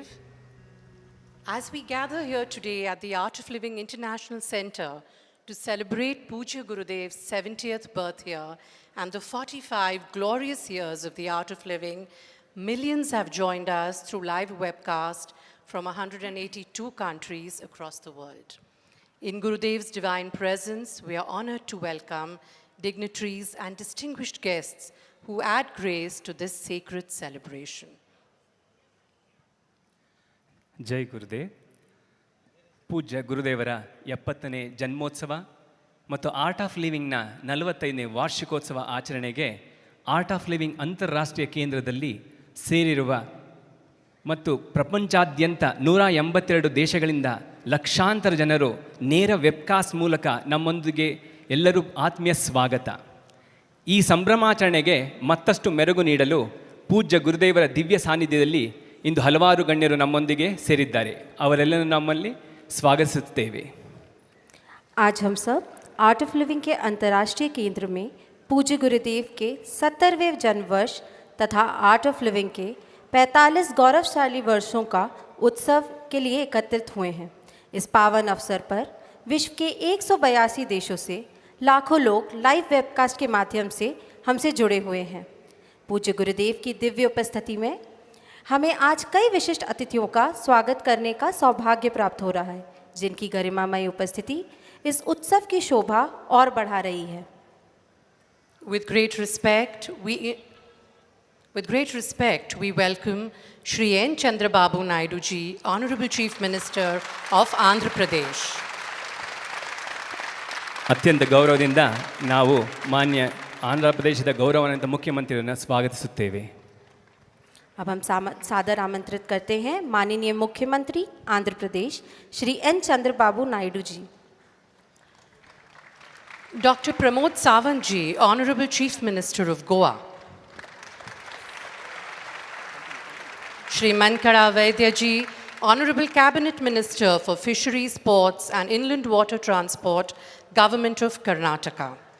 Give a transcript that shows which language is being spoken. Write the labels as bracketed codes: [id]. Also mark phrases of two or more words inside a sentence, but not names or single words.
[en] As we gather here today at the Art of Living International Center to celebrate Pujya Gurudev's 70th birth year and the 45 glorious years of the Art of Living, millions have joined us through live webcast from 182 countries across the world. In Gurudev's divine presence, we are honored to welcome dignitaries and distinguished guests who add grace to this sacred celebration. [kn] ಜೈ ಗುರುದೇವ್. ಪೂಜ್ಯ ಗುರುದೇವರ 70ನೇ ಜನ್ಮೋತ್ಸವ ಮತ್ತು ಆರ್ಟ್ ಆಫ್ ಲಿವಿಂಗ್ನ 45ನೇ ವಾರ್ಷಿಕೋತ್ಸವ ಆಚರಣೆಗೆ ಆರ್ಟ್ ಆಫ್ ಲಿವಿಂಗ್ ಅಂತಾರಾಷ್ಟ್ರೀಯ ಕೇಂದ್ರದಲ್ಲಿ ಸೇರಿರುವ ಮತ್ತು ಪ್ರಪಂಚಾದ್ಯಂತ 182 ದೇಶಗಳಿಂದ ಲಕ್ಷಾಂತರ ಜನರು ನೇರ ವೆಬ್ಕಾಸ್ಟ್ ಮೂಲಕ ನಮ್ಮೊಂದಿಗೆ ಎಲ್ಲರೂ ಆತ್ಮೀಯ ಸ್ವಾಗತ. ಈ ಸಂಭ್ರಮಾಚರಣೆಗೆ ಮತ್ತಷ್ಟು ಮೆರುಗು ನೀಡಲು ಪೂಜ್ಯ ಗುರುದೇವರ ದಿವ್ಯ ಸಾನ್ನಿಧ್ಯದಲ್ಲಿ ಇಂದು ಹಲವಾರು ಗಣ್ಯರು ನಮ್ಮೊಂದಿಗೆ ಸೇರಿದ್ದಾರೆ. ಅವರೆಲ್ಲರೂ ನಮ್ಮಲ್ಲಿ स्वागतिಸುತ್ತೇವೆ. [hi] आज हम सब आर्ट ऑफ लिविंग के अंतर्राष्ट्रीय केंद्र में पूज्य गुरुदेव के 70वें जन्म वर्ष तथा आर्ट ऑफ लिविंग के 45 गौरवशाली वर्षों का उत्सव के लिए एकत्रित हुए हैं. इस पावन अवसर पर विश्व के 182 देशों से लाखों लोग [en] live webcast [hi] के माध्यम से हमसे जुड़े हुए हैं. पूज्य गुरुदेव की दिव्य उपस्थिति में हमें आज कई विशिष्ट अतिथियों का स्वागत करने का सौभाग्य प्राप्त हो रहा है, जिनकी गरिमामयी उपस्थिति इस उत्सव की शोभा और बढ़ा रही है. [en] With great respect, we welcome Shri N. Chandrababu Naidu ji, Honorable Chief Minister of Andhra Pradesh. [kn] ಅತ್ಯಂತ ಗೌರವದಿಂದ ನಾವು ಮಾನ್ಯ ಆಂಧ್ರ ಪ್ರದೇಶದ ಗೌರವಾನ್ವಿತ ಮುಖ್ಯಮಂತ್ರಿಯನ್ನು ಸ್ವಾಗತಿಸುತ್ತೇವೆ. [hi] अब हम सादर आमंत्रित करते हैं माननीय मुख्यमंत्री आंध्र प्रदेश श्री एन चंद्रबाबू नायडू जी. [en] Dr. Pramod Sawant ji, Honorable Chief Minister of Goa. Shri Mankada Vaidya ji, Honorable Cabinet Minister for Fisheries, Ports and Inland Water Transport, Government of Karnataka.